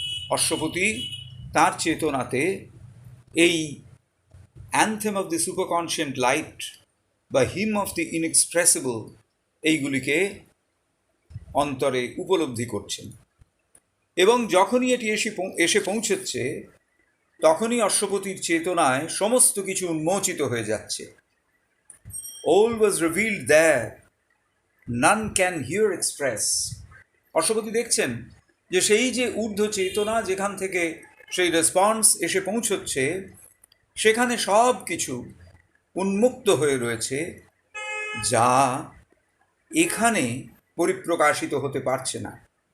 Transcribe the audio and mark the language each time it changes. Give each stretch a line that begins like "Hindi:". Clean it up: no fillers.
Bangla: অশ্বপতি তার চেতনাতে এই
English: anthem of the superconscient light
Bangla: বা
English: hymn of the inexpressible,
Bangla: এইগুলিকে অন্তরে উপলব্ধি করছেন। এবং যখনই এটি এসে পৌঁছচ্ছে, তখনই অশ্বপতির চেতনায় সমস্ত কিছু উন্মোচিত হয়ে যাচ্ছে।
English: All was revealed there, none can here express.
Bangla: Ashwapati দেখছেন যে সেই যে ঊর্ধ্ব চেতনা, যেখান থেকে সেই রেসপন্স এসে পৌঁছচ্ছে, সেখানে সব কিছু উন্মুক্ত হয়ে রয়েছে, যা এখানে পরিপ্রকাশিত হতে পারছে না।